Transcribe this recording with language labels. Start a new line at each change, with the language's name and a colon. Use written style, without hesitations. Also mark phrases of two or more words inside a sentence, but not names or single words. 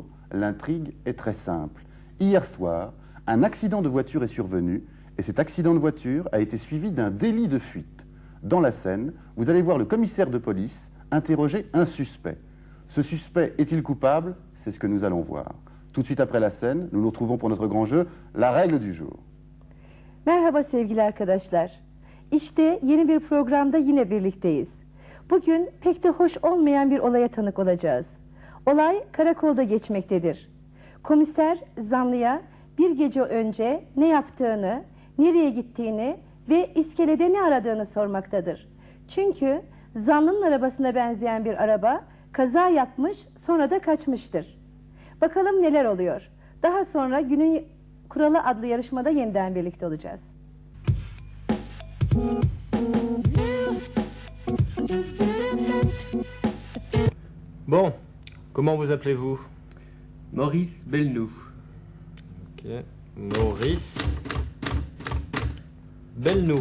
French: L'intrigue est très simple. Hier soir, un accident de voiture est survenu et cet accident de voiture a été suivi d'un délit de fuite. Dans la scène, vous allez voir le commissaire de police interroger un suspect. Ce suspect est-il coupable? C'est ce que nous allons voir. Tout de suite après la scène, nous nous retrouvons pour notre grand jeu, la règle du jour.
Turkish: Merhaba sevgili arkadaşlar. İşte yeni bir programda yine birlikteyiz. Bugün pek de hoş olmayan bir olaya tanık olacağız. Olay karakolda geçmektedir. Komiser zanlıya bir gece önce ne yaptığını, nereye gittiğini ve iskelede ne aradığını sormaktadır. Çünkü zanlının arabasına benzeyen bir araba kaza yapmış, sonra da kaçmıştır. Bakalım neler oluyor. Daha sonra Günün Kuralı adlı yarışmada yeniden birlikte olacağız.
French: Bon, comment vous appelez-vous? Maurice Belnou. Ok, Maurice Belnou.